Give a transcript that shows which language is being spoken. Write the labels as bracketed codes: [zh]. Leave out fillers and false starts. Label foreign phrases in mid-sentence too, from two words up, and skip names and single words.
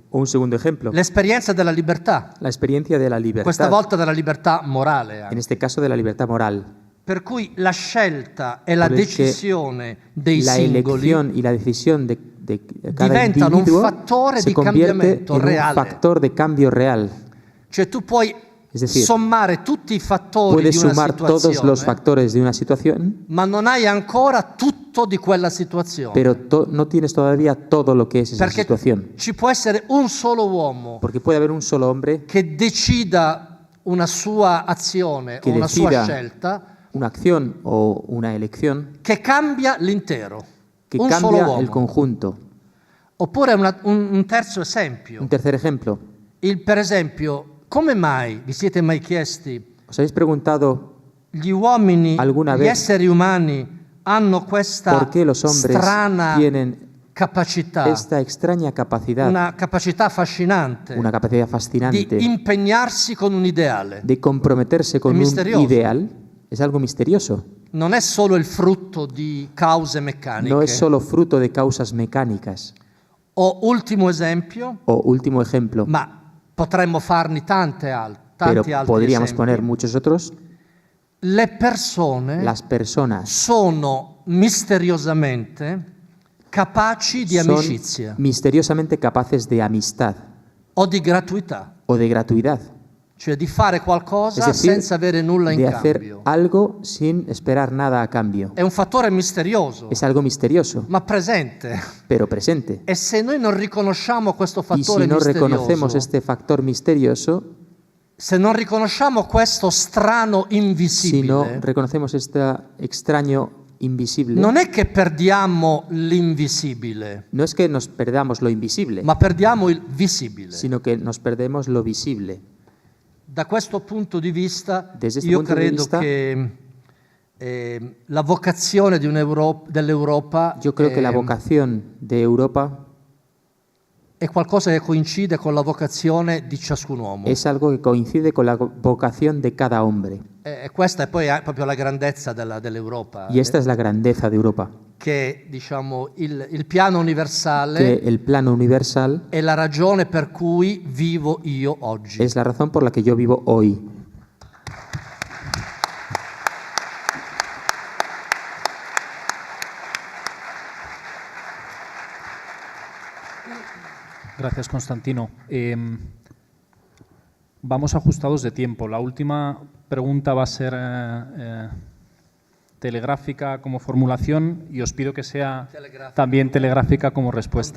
[es] O un segundo ejemplo, [it] l'esperienza della libertà, [es] la experiencia de la [it] questa [es] libertad, [it] volta della libertà morale [es] en [it] anche. [es] este caso de la libertad moral. [it] Per cui la scelta e la [es] Por el que [it] decisione dei [es] La [it] singoli [es] elección y la decisión de cada [it] diventano un [es] individuo [it] fattore [es] se [it] di [es] convierte [it] cambiamento [es] en un [it] reale. [es] factor de cambio real. [it] Cioè tu puoi [es] Es decir, [it] sommare tutti i fattori [es] puedes [it] di una [es] sumar todos los [it] situazione, [es] factores de una situación, [it] ma non hai ancora tutto di quella situazione. [es] pero no tienes todavía todo lo que es esa [it] Perché [es] situación. [it] ci può essere un solo uomo [es] Porque puede haber un solo hombre [it] che decida una sua azione che o una sua [es] decida [it] scelta [es] una acción o una elección [it] che cambia l'intero. [es] que [it] Un solo [es] cambia [it] uomo. [es] el conjunto. [it] Oppure un terzo esempio. [es] Un tercer ejemplo. [it] Per esempio, come mai, vi siete mai chiesti, [es] ¿Os habéis preguntado [it] gli uomini, [es] Alguna [it] gli [es] vez [it] esseri umani hanno questa [es] por qué los hombres [it] strana [es] tienen [it] capacità, [es] esta extraña capacidad, [it] una capacità affascinante [es] una capacidad [it] di [es] fascinante [it] impegnarsi con un ideale? [es] de comprometerse con Es un misterioso. ideal? Es algo misterioso. [it] Non è solo il frutto di cause meccaniche. [es] No es solo fruto de causas mecánicas. [it] O ultimo esempio, [es] O último ejemplo, [it] ma potremmo farne tanti [es] pero [it] altri [es] podríamos [it] esempi. [es] poner muchos otros. [it] Le persone [es] Las personas [it] sono misteriosamente capaci di [es] son [it] amicizia [es] misteriosamente capaces de amistad [it] o di gratuità, [es] o de gratuidad. [it] cioè di fare [es] Es [it] qualcosa [es] decir, [it] senza avere nulla in [es] de hacer [it] cambio. [es] algo sin esperar nada a cambio. [it] È un fattore misterioso, [es] Es algo misterioso, [it] ma presente. [es] pero presente. [it] E se noi non riconosciamo questo [es] Y [it] fattore [es] si no reconocemos [it] misterioso, [es] este factor misterioso, [it] se non riconosciamo questo strano [es] si no [it] invisibile, [es] reconocemos este extraño invisible, [it] non è che perdiamo l'invisibile, [es] no es que nos perdamos lo invisible, [it] ma perdiamo il visibile. [es] sino que nos perdemos lo visible. [it] Da questo punto di vista, [es] Desde este [it] io [es] punto de [it] credo [es] vista, [it] che la vocazione dell'Europa [es] Yo creo que la vocación de Europa [it] è qualcosa che coincide con la vocazione di ciascun uomo. [es] Es algo que coincide con la vocación de cada hombre. [it] E questa è poi proprio la grandezza dell'Europa. [es] Y esta es la grandeza de Europa, [it] Che diciamo il piano universale [es] que el plano universal [it] è la ragione per cui vivo io oggi. [es] es la razón por la que yo vivo hoy. Gracias, Constantino. Vamos ajustados de tiempo. La última pregunta va a ser telegráfica como formulación y os pido que sea también telegráfica como respuesta.